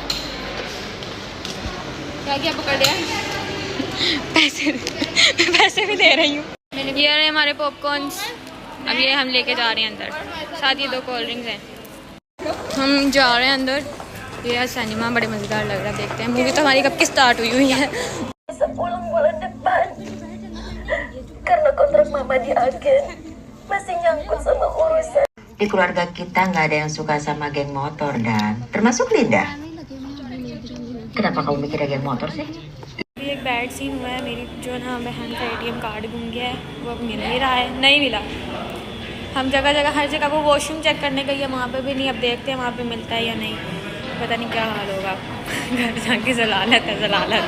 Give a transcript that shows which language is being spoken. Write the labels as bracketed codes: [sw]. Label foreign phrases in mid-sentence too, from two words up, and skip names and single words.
[hi] क्या क्या पकड़ लिया? पैसे भी दे रही हूँ। ये रहे हमारे पॉपकॉर्न्स। अब ये हम लेके जा रहे हैं अंदर, साथ ही 2 [en] cold drinks [hi] हैं। हम जा रहे हैं अंदर। ये सिनेमा बड़े मज़ेदार लग रहा है, देखते हैं। मूवी तो हमारी कब की स्टार्ट हुई है। [id] Pulang bulan depan karena kontrak mama di agen masih nyangkut sama urusan. Di keluarga kita nggak ada yang suka sama geng motor dan termasuk Linda. Kenapa kamu mikirnya geng motor sih? [hi] एक [en] bad scene [hi] हुआ है, मेरी जो ना बहन का [en] ATM card [hi] गुम गया है, वो अब मिल नहीं रहा है, नहीं मिला। हम जगह जगह हर जगह वो वॉशरूम चेक करने गई है, वहाँ पे भी नहीं। अब देखते हैं वहाँ पे मिलता है या नहीं, पता नहीं क्या हाल होगा। घर जाके जलालत है, जलालत।